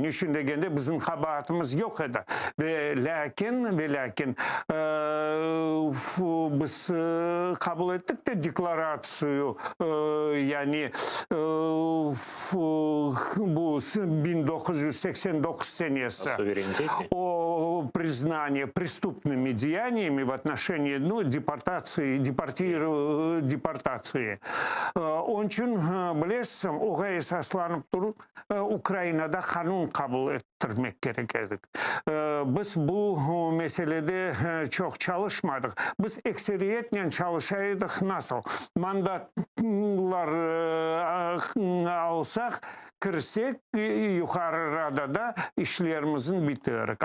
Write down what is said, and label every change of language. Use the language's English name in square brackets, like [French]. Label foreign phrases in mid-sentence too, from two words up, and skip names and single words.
[Crimean Tatar] Niçin degende bizim kabahatimiz yok edi. Ve lakin biz kabul ettik de deklarasyonu yani bu 1989 senesi [Russian] о признании преступными деяниями в отношении депортации. [Crimean Tatar] Onun için bilesem oğa esaslanıp durup Ukrayna'da kanun kabul ettirmek gerekirdi. Biz bu meselede çok çalışmadık. Biz ekseriyetle çalışaydık nasıl? Mandatlar alsak kirsek yukarı radada işlerimizin bitirik.